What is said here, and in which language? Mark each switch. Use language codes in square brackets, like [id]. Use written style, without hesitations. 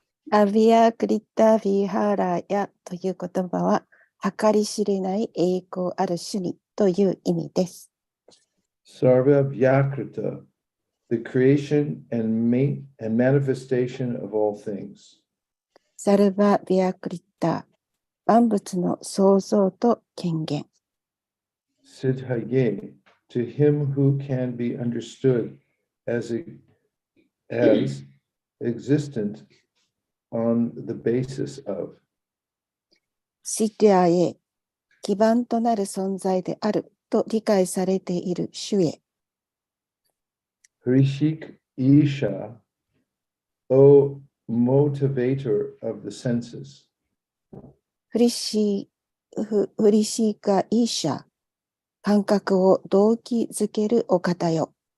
[ja] アビアクリタ・ヴィハラヤという言葉は、計り知れない栄光ある主にという意味です。 [en] Sarva Vyakrita, the creation and manifestation of all things. [ja] サルバ・ヴィアクリタ、万物の創造と権限。 [en] Siddhaye, to him who can be understood as existent on the basis of. [ja] シディアへ、基盤となる存在であると理解されている主へ。 [en] Hrishik Isha, O motivator of the senses. [ja] フリシーカ・イーシャ、感覚を動機づけるお方よ。